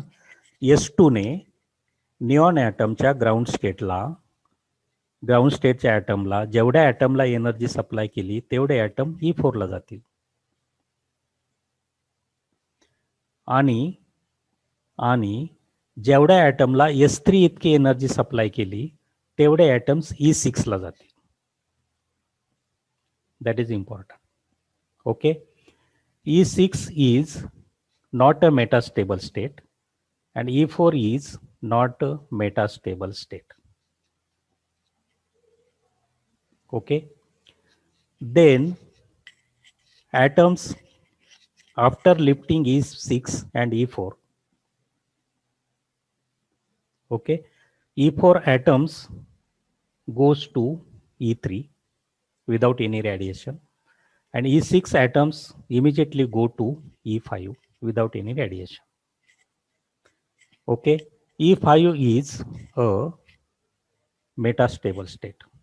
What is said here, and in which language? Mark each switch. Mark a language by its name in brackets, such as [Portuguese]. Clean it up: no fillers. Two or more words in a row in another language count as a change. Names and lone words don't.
[Marathi] S2 ने निऑन ॲटमच्या ग्राउंड स्टेटच्या ॲटमला जेवढ्या ॲटमला [English] energy supply [Marathi] केली तेवढे ॲटम E4 ला जातील. आणि जेवढ्या ॲटमला S3 इतकी [English] energy supply [Marathi] केली तेवढे ॲटम्स E6 ला जातील. [English] That is important. Okay. E6 is not a metastable state and E4 is not a metastable state. Okay. Then atoms after lifting E6 and E4. Okay. E4 atoms goes to E3 without any radiation, and E6 atoms immediately go to E5 without any radiation. Okay, E5 is a metastable state.